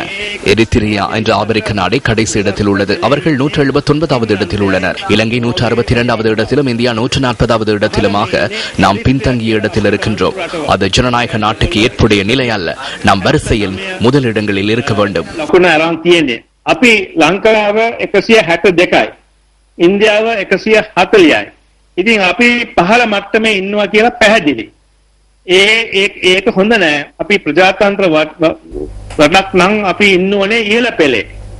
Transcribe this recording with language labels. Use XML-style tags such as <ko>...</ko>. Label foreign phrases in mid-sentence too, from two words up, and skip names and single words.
<ta>எரித்திரியா என்ற ஆப்பிரிக்க நாடே கடைசி இடத்தில் உள்ளது. அவர்கள் 179வது இடத்தில் உள்ளனர். இலங்கை 162வது இடத்திலும் இந்தியா 140வது இடத்திலுமாக நாம் பின்தங்கிய இடத்தில் இருக்கின்றோம். அது ஜனநாயக நாட்டுக்கு ஏற்புடைய நிலை அல்ல. நாம் வரிசையில் முதலிடங்களில் இருக்க வேண்டும்.</ta> <si>අපි ලංකාව 162යි ඉන්දියාව 140යි. ඉතින් අපි පහළ මට්ටමේ ඉන්නවා කියලා පැහැදිලි. ඒක හොඳ නෑ. අපි ප්‍රජාතන්ත්‍ර රටක් නම් අපි ඉන්න ඕනේ ඉහළ පෙළේ.</si>